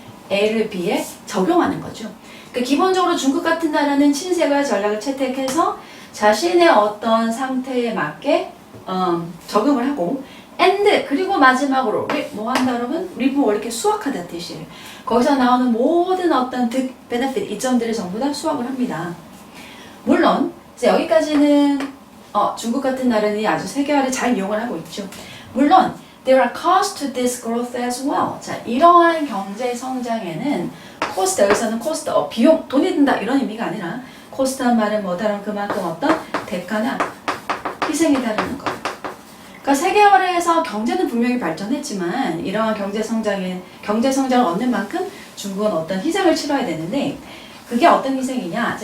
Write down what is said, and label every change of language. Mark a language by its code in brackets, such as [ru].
[ko] A를 B에 적용하는 거죠. 그러니까 기본적으로 중국 같은 나라는 친세계화 전략을 채택해서 자신의 어떤 상태에 맞게 적용을 하고 and 그리고 마지막으로 뭐 한다 여러분? remove 이렇게 수확하다 뜻이에요. 거기서 나오는 모든 어떤 득, benefit 이점들을 전부 다 수확을 합니다. 물론 이제 여기까지는 중국 같은 나라는 아주 세계화를 잘 이용을 하고 있죠. 물론 [en] there are costs to this growth as well. [ko] 자, 이러한 경제 성장에는 cost 여기서는 cost 비용 돈이 든다 이런 의미가 아니라 cost한 말은 뭐다라면 그만큼 어떤 대가나 희생이다라는 거예요. 그러니까 세계화를 해서 경제는 분명히 발전했지만 이러한 경제 성장을 얻는 만큼 중국은 어떤 희생을 치러야 되는데 그게 어떤 희생이냐?